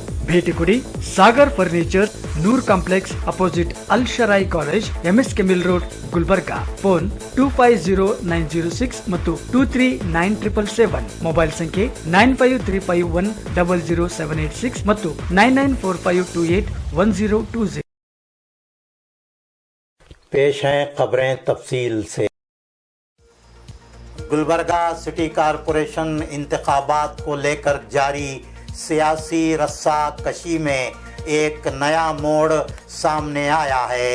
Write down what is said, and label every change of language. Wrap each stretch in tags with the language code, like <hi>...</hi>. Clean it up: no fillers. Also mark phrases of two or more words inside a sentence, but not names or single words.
<kn>ಭೇಟಿ ಕೊಡಿ ಸಾಗರ್ ಫರ್ನಿಚರ್, ನೂರ್ ಕಾಂಪ್ಲೆಕ್ಸ್ ಅಪೋಸಿಟ್ ಅಲ್ ಶರಾಯಿ ಕಾಲೇಜ್, MSK ಮಿಲ್ ರೋಡ್, ಗುಲ್ಬರ್ಗಾ. ಫೋನ್ 250906 ಮತ್ತು 239777. ಮೊಬೈಲ್ ಸಂಖ್ಯೆ 9535100786 ಮತ್ತು 9945281020.</kn> <ur>پیش ہیں خبریں تفصیل سے. گلبرگہ سٹی کارپوریشن انتخابات کو لے کر جاری سیاسی رسہ کشی میں ایک نیا موڑ سامنے آیا ہے.</ur>